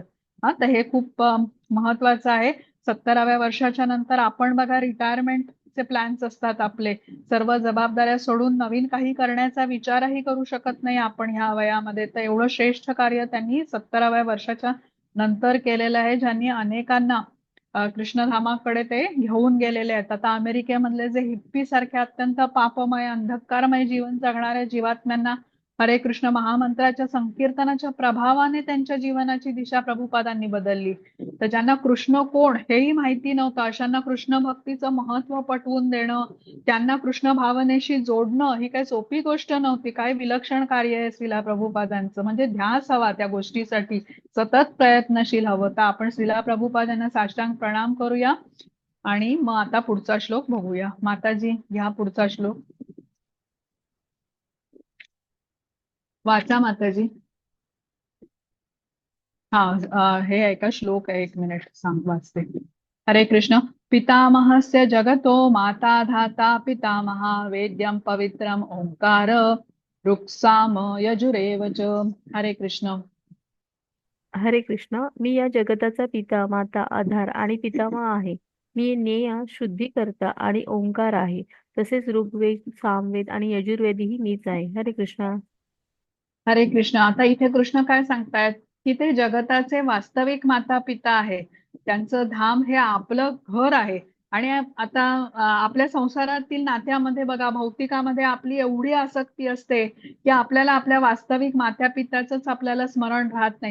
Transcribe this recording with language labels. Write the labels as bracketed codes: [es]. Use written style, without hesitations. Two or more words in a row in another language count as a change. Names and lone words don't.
[mr] हा, तर हे खूप महत्वाचं आहे. 70व्या वर्षाच्या नंतर आपण बघा, रिटायरमेंटचे प्लॅन्स असतात आपले, सर्व जबाबदाऱ्या सोडून नवीन काही करण्याचा विचारही करू शकत नाही आपण ह्या वयामध्ये. तर एवढं श्रेष्ठ कार्य त्यांनी 70व्या वर्षाच्या नंतर केलेलं आहे, ज्यांनी अनेकांना कृष्णधामाकडे ते घेऊन गेलेले आहेत. आता अमेरिकेमधले जे हिप्पी सारखे अत्यंत पापमय अंधकारमय जीवन जगणाऱ्या जीवात्म्यांना हरे कृष्ण महामंत्राच्या संकीर्तनाच्या प्रभावाने त्यांच्या जीवनाची दिशा प्रभुपादांनी बदलली. तर ज्यांना कृष्ण कोण हेही माहिती नव्हतं, अशांना कृष्ण भक्तीचं महत्व पटवून देणं, त्यांना कृष्ण भावनेशी जोडणं ही काही सोपी गोष्ट नव्हती. काय विलक्षण कार्य आहे श्रीला प्रभुपादांचं, म्हणजे ध्यास हवा त्या गोष्टीसाठी, सतत प्रयत्नशील हवं. तर आपण श्रीला प्रभुपादांना साष्टांग प्रणाम करूया आणि मग आता पुढचा श्लोक बघूया. माताजी घ्या पुढचा श्लोक. वाचा माताजी. हा, हे ऐका, श्लोक आहे, 1 मिनिट सांग, वाचते. हरे कृष्ण. [sa] पितामहस्य जगतो माता धाता पितामहा वेद्यं पवित्रम ओंकार ऋक्साम यजुरेव च. हरे कृष्ण. हरे कृष्ण. [mr] मी या जगताचा पिता, माता, आधार आणि पितामह आहे. मी ज्ञेय, शुद्धीकर्ता आणि ओंकार आहे. तसेच ऋग्वेद, सामवेद आणि यजुर्वेदही मीच आहे. हरे कृष्ण. हरे कृष्ण. आता इथे कृष्ण काय सांगतायत, की ते जगताचे वास्तविक माता पिता आहे. त्यांचं धाम हे आपलं घर आहे. आणि आता आपल्या संसारातील नात्यामध्ये बघा, भौतिकामध्ये आपली एवढी आसक्ती असते की आपल्याला आपल्या वास्तविक माता पिताचंच आपल्याला स्मरण राहत नाही.